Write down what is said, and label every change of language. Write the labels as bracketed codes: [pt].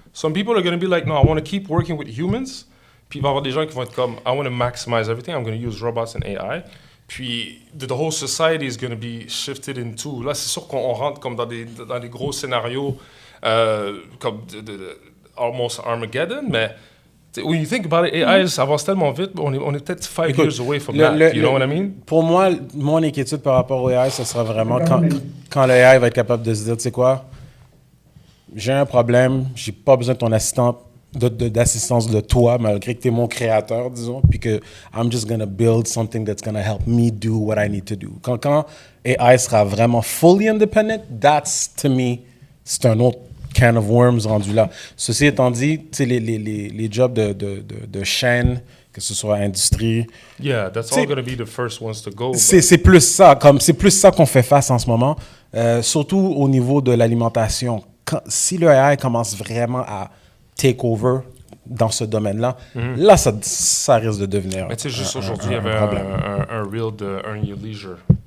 [en] Some people are going to be like, no, I want to keep working with humans. [fr] Puis il va y avoir des gens qui vont être comme, [en] I want to maximize everything, I'm going to use robots and AI. Puis the whole society is going to be shifted into. Là, c'est sûr qu'on rentre comme dans des gros scénarios comme almost Armageddon, mais when you think about it, AI avance tellement vite, on est peut-être 5 years away from that. You know what I mean? [fr] Pour moi, mon inquiétude par rapport au AI, ce sera vraiment quand le AI va être capable de se dire, tu sais quoi, j'ai un problème, j'ai pas besoin de ton assistant. D'assistance de toi, malgré que tu es mon créateur, disons, puis que [en] I'm just going to build something that's going to help me do what I need to do. [fr] Quand AI sera vraiment [en] fully independent, that's, to me, [fr] c'est un autre [en] can of worms [fr] rendu là. Ceci étant dit, tu sais, les jobs de chaîne, que ce soit industrie... [en] Yeah, that's all going to be the first ones to go. [fr] C'est plus ça, c'est plus ça qu'on fait face en ce moment, surtout au niveau de l'alimentation. Si le AI commence vraiment à [en] take over [fr] dans ce domaine-là, là, ça risque de devenir. Mais tu sais, juste aujourd'hui, il y avait un reel de Earn Your Leisure.